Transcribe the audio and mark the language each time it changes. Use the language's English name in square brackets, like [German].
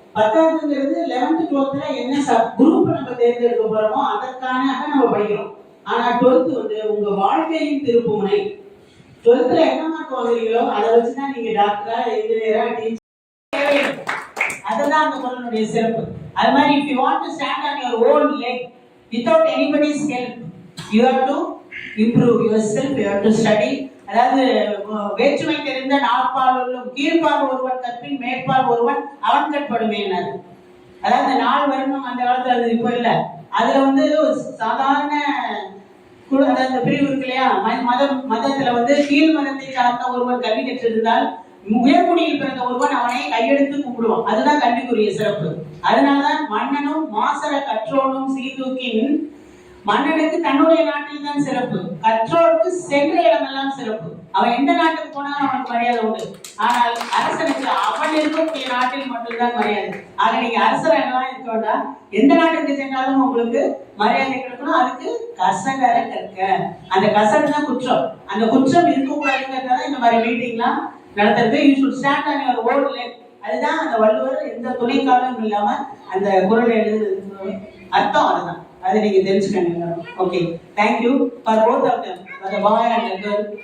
[Tamil] 10ஆவதுங்கிறது 11th 12th என்ன group நம்ம தேர்ந்தெடுக்க போறோமோ அதற்கான நம்ம படிக்கிறோம். ஆனா 12th உங்க வாழ்க்கையின் திருப்பு முனை. 12th என்ன மார்க் வாங்குறீங்களோ அதை வச்சுதான் நீங்க டாக்டரா, இன்ஜினியரா, டீச்சர், அதுதான் அந்த பொருளுடைய சிறப்பு. அது மாதிரி [English] if you want to stand on your own leg without anybody's help, you have to improve yourself, you have to study. [Tamil] அதாவது வேற்றுமை தெரிந்த நாற்பாலும் கீழ்ப்பால் ஒருவன் கற்பின் மேற்பால் ஒருவன் அவன் கற்படுவேன். அதாவது 4 வருடம் அந்த காலத்துல அது இப்போ இல்ல. அதுல வந்து ஒரு சாதாரண அதாவது பிரிவு இருக்கு இல்லையா, மதத்துல வந்து கீழ் மதத்தை சார்ந்த ஒருவன் கல்வி கற்றிருந்தால் உயர்குடியில் பிறந்த ஒருவன் அவனை கையெடுத்து கும்பிடுவான். அதுதான் கல்விக்குரிய சிறப்பு. அதனாலதான் மன்னனும் மாசற கற்றோனும் சீர்தூக்கின், மன்னனுக்கு தன்னுடைய நாட்டில் தான் சிறப்பு, கற்றோருக்கு சென்ற இடமெல்லாம் சிறப்பு. அவன் எந்த நாட்டுக்கு போனாலும் அவனுக்கு மரியாதை உண்டு. ஆனால் அரசனுக்கு அவன் இருக்கக்கூடிய நாட்டில் மட்டும்தான் மரியாதை. ஆக நீங்க அரசரெல்லாம் இருக்க வேண்டாம், எந்த நாட்டுக்கு சென்றாலும் உங்களுக்கு மரியாதை கிடைக்கணும். அதுக்கு கசகர கற்க, அந்த கசடு தான் குற்றம். அந்த குற்றம் இருக்கக்கூடாதுங்கிறதுனால இந்த மாதிரி மீட்டிங்லாம் நடத்துறது. [English] You should stand on your own leg. [Tamil] அதுதான் அந்த வள்ளுவர் எந்த துணைக்காலும் இல்லாம அந்த குரலை எழுதுறது அர்த்தம். அதுதான், அதை நீங்க தெரிஞ்சுக்கணும். [English] Okay, thank you for both of them, for the boy and the girl.